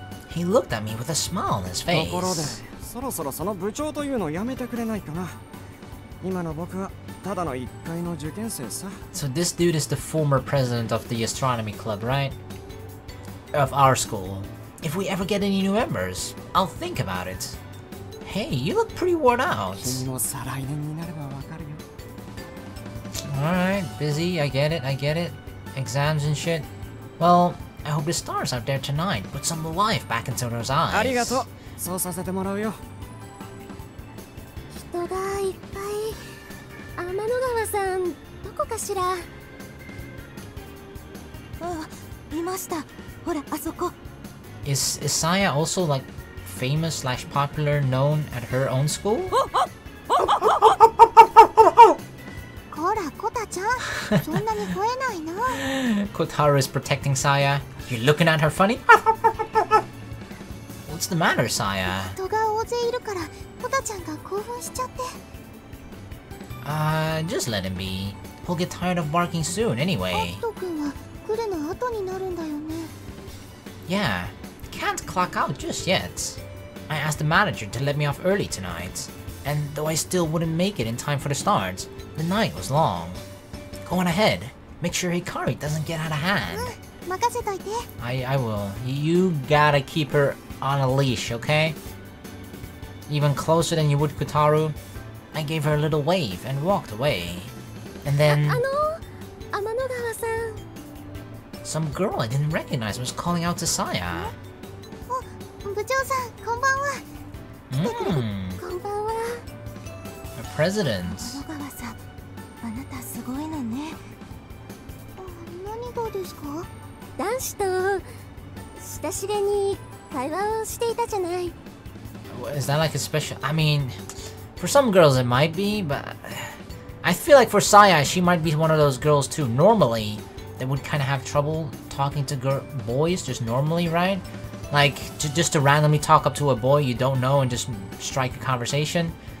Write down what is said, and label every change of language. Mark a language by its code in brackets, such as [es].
[en] He looked at me with a smile on his face. [ja] ところで、そろそろその部長というのをやめてくれないかな。今の僕はただの一回の受験生さ。 [en] So this dude is the former president of the Astronomy club, right? Of our school. If we ever get any new members, I'll think about it. Hey, you look pretty worn out. [ja] 君も再来年になればわかるよ。 [en] Alright, busy, I get it. Exams and shit. Well, I hope the stars out there tonight put some life back into those eyes. [ja] ありがとう。そうさせてもらうよ。人がいっぱい。天の川さん、どこかしら。あ、いました。ほら、あそこ。 [en] Is Saya also like famous / popular known at her own school? [ja] こら、コタちゃん、そんなに吠えないな。 [en] Kotaro is protecting Saya. You're looking at her funny? What's the matter, Saya? [ja] 人が大勢いるから、コタちゃんが興奮しちゃって。 [en] Just let him be. He'll get tired of barking soon anyway. [ja] アット君は来るの後になるんだよね。 [en] Yeah, can't clock out just yet. I asked the manager to let me off early tonight, and though I still wouldn't make it in time for the start, the night was long. Go on ahead. Make sure Hikari doesn't get out of hand. [ja] 任せといて。 [en] I will. You gotta keep her on a leash, okay? Even closer than you would Kutaru. I gave her a little wave and walked away. And then... [ja] 天の川さん。 [en] some girl I didn't recognize was calling out to Saya. [ja] 部長さん、こんばんは。来てくれて、こんばんは。 [en] A president. [ja] 天の川さん、あなたすごいのね。何がですか？男子と親しげに会話をしていたじゃない。 [en] Is that like a special... I mean, for some girls it might be, but... I feel like for Saya, she might be one of those girls too. Normally, they would kind of have trouble talking to boys, just normally, right? Like, just to randomly talk up to a boy you don't know and just strike a conversation.